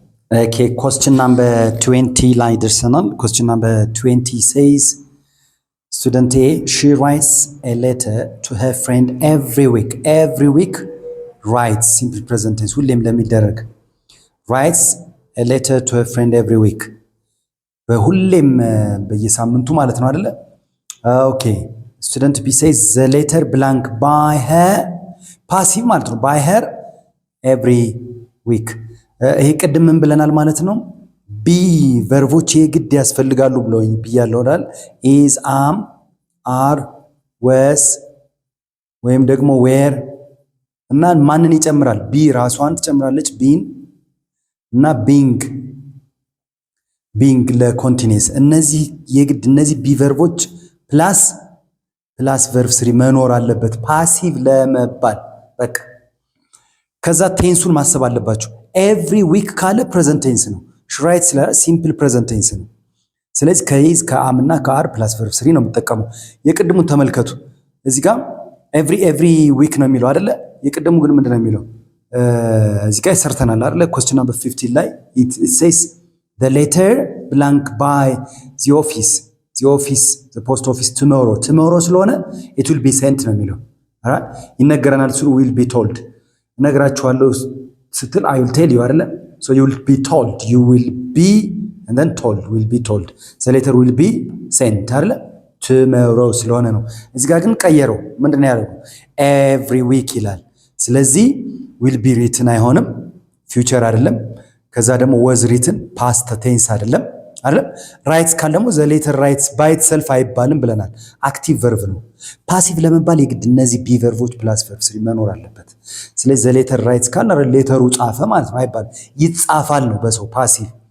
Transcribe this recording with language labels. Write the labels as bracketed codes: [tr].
[en] ኦኬ question number 20 [am] ላይ ደርሰናል። [en] question number 20 says student A, she writes a letter to her friend every week writes simple present tense [am] ሁሌም ለሚደረግ [en] writes a letter to her friend every week [am] በሁሌም በየሳምንቱ ማለት ነው አይደለ? [en] ኦኬ student B says the letter blank by her passive [am] ማለት ነው። [en] by her every week [am] ይሄ ቅድም ምን ብለናል ማለት ነው? ቢ ቨርቦች የግድ ያስፈልጋሉ ብለውኝ ብያለሁ አይደል? [en] is am are was [am] ወይም ደግሞ were እና ማንን ይጨምራል? ቢ ራሷን ትጨምራለች ቢን እና ቢንግ ለኮንቲኒየስ እነዚህ የግድ እነዚህ ቢ ቨርቦች ፕላስ ቨርብ ስሪ መኖር አለበት ፓሲቭ ለመባል በቃ። ከዛ ቴንሱን ማሰብ አለባችሁ። ኤቭሪ ዊክ ካለ ፕሬዘንት ቴንስ ነው። ሽራይት ስለ ሲምፕል ፕሬዘንት ቴንስ ነው። ስለዚህ ከይዝ ከአም እና ከአር ፕላስ ቨርብ ስሪ ነው የምጠቀመው። የቅድሙን ተመልከቱ። እዚህ ጋር ኤቭሪ ዊክ ነው የሚለው አይደለ? የቅድሙ ግን ምንድነው የሚለው? እዚህ ጋር ሰርተናል አይደለ? [en] question number 15 ላይ it says the letter blank by the office the post office tomorrow [am] ስለሆነ [en] it will be sent [am] ነው የሚለው አራ ይነገረናል። [en] እሱ will be told [am] እነግራችኋለሁ ስትል [en] I will tell you [am] አይደለ? [en] so you will be told you will be and then told will be told the letter will be sent [am] አይደለ? [en] tomorrow [am] ስለሆነ ነው። እዚህ ጋር ግን ቀየረው። ምንድነው ያደረገው? [en] every week [am] ይላል። ስለዚህ [en] will be written [am] አይሆንም፣ future አይደለም። ከዛ ደግሞ [en] was written past tense [am] አይደለም አይደለም። ራይትስ ካለ ደግሞ [en] the letter writes by itself [am] አይባልም ብለናል። አክቲቭ ቨርብ ነው። ፓሲቭ ለመባል የግድ እነዚህ ቢ ቨርቦች ፕላስ ቨርብ ስሪ መኖር አለበት። ስለዚህ [en] the letter writes [am] ካለ ሌተሩ ጻፈ ማለት ነው አይባልም። ይጻፋል ነው በሰው ፓሲቭ።